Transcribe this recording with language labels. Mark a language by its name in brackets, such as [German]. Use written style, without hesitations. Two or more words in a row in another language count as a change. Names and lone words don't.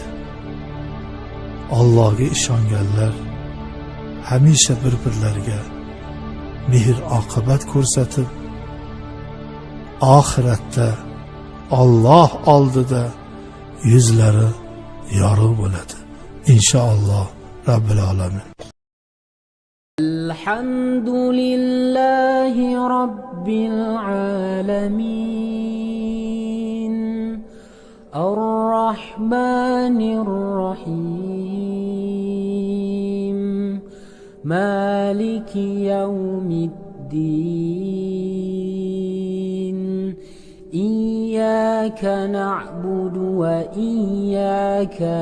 [Uzbek] Allohga ishonganlar hamisha bir-birlariga mehr oqibat ko'rsatib, oxiratda Alloh oldida yuzlari yorug' bo'ladi. [Arabic] إن شاء الله رب العالمين. الحمد لله رب العالمين الرحمن الرحيم مالك يوم الدين إياك نعبد وإياك